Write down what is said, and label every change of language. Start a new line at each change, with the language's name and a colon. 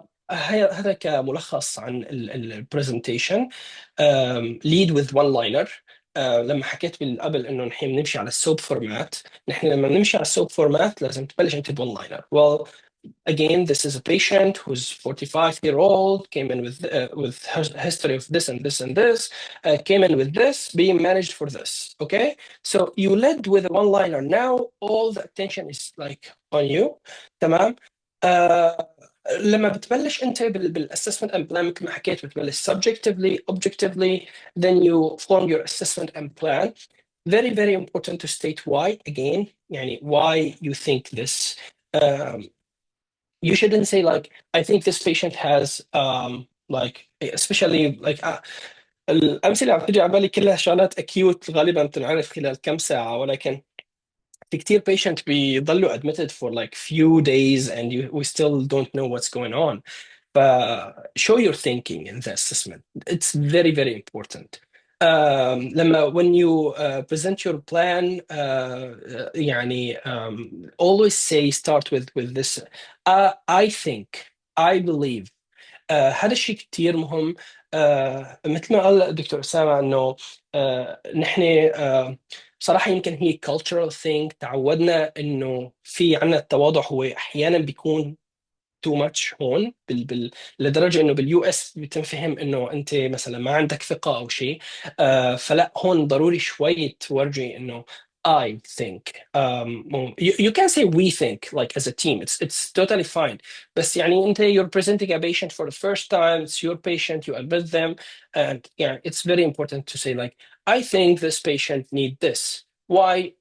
Arabic: هذا كملخص عن البرزنتيشن.
English: lead with one liner.
Arabic: لما حكيت قبل انه نحن بنمشي على السوب فورمات، نحن لما بنمشي على السوب فورمات لازم تبلش انت بون لاينر.
English: well again this is a patient who's 45-year-old, came in with history of this and this and this, came in with this, being managed for this. Okay, so you led with a one liner. Now all the attention is like on you.
Arabic: تمام. لما بتبلش انت
English: بالassessment and plan
Arabic: مثل ما حكيت بتبلش
English: subjectively, objectively, then you form your assessment and plan. Very very important to state why again, يعني why you think this. You shouldn't say like I think this patient has like especially like
Arabic: الأمثلة اللي عم تجي على بالي كلها شغلات أكيوت غالبا بتنعرف خلال كم ساعة، ولكن في كتير patient بيضلوا
English: admitted for like few days and we still don't know what's going on. Show your thinking in the assessment. It's very, very important. لما when you present your plan يعني always say start with this. I think, I believe.
Arabic: هذا الشيء كتير مهم. مثل ما قال الدكتور أسامة إنه نحن بصراحة يمكن هي cultural thing، تعودنا إنه في عنا التواضع هو أحيانا بيكون تو ماتش هون لدرجه انه باليو اس بتنفهم انه انت مثلا ما عندك ثقه او شيء. فلا هون ضروري شوي تورجي انه
English: I think you can say we think like as a team, it's totally fine.
Arabic: بس يعني انت
English: you're presenting a patient for the first time, it's your patient, you admit them, and yeah, it's very important to say like I think this patient need this. Why?